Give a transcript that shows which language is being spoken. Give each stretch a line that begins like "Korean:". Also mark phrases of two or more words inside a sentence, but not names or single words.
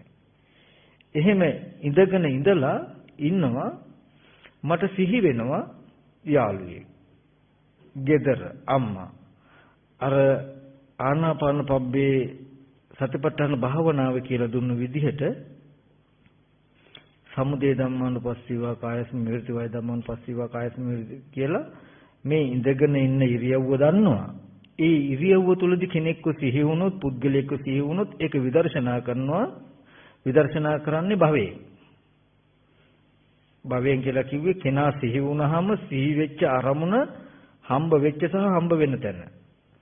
Sinhala: එහෙම ඉඳගෙන ඉඳලා ඉන්නවා මට සිහි වෙනවා යාළුවෙක්. ගෙදර අම්මා අර ආනාපාන පබ්බේ සතිපට්ඨාන භාවනාව කියලා දුන්න විදිහට
Pali: සමුදය ධම්මානුපස්සීවා කායස්මින් විරති වය ධම්මානුපස්සීවා කායස්මින් විරති
Sinhala: කියලා මේ ඉඳගෙන ඉන්න ඉරියව්ව දන්නවා. ඒ ඉරියව්ව තුලදී කෙනෙක්ව සිහි වුණොත් පුද්ගලයෙක්ව සිහි වුණොත් ඒක විදර්ශනා කරනවා. විදර්ශනා කරන්නේ භවයේ. භවයෙන් කියලා කිව්වේ කෙනා සිහි වුණාම සිහි වෙච්ච අරමුණ හම්බ වෙච්ච සහ හම්බ වෙන තැන.